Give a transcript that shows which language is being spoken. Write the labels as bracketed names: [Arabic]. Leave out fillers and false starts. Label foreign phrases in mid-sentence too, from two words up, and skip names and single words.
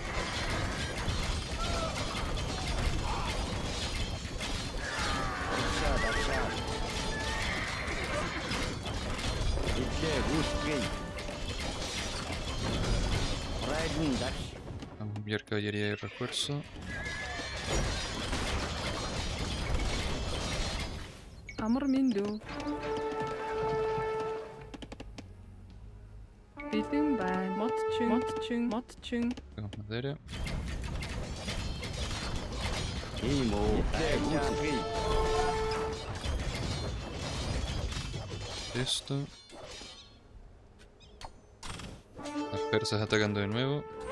[Spanish] Vamos a enviar caballería de refuerzo. [Mongolian] Амар мэндүү. Bэлэн байна. Модчин. [Spanish] Sacamos madera. Esto. Las persas atacando de nuevo.